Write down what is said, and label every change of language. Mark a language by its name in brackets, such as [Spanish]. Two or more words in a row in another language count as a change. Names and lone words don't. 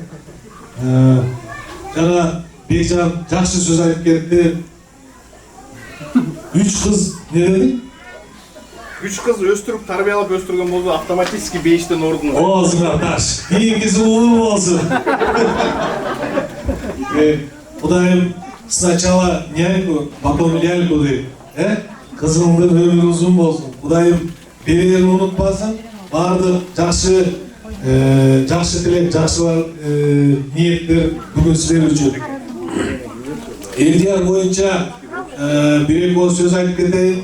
[Kyrgyz] Жана Бекжан жакшы сөз айтып кетти. 3 кыз не деди? 3 кыз өстүрүп, тарбиялап өстүргөн болду, автоматически 5тен ордун. Оозуңа таш. Кийинкиси улуу болсун. Кудайым [Russian] сначала няньку, потом ляльку [Kyrgyz] дейт. Кызыңдын өмүрү узун болсун. Кудайым берерин унутпасын. Баардык жакшы тилек, жакшы ниеттер бүгүн силер үчүн. Элдияр боюнча бир эки ооз сөз айтып кетейин.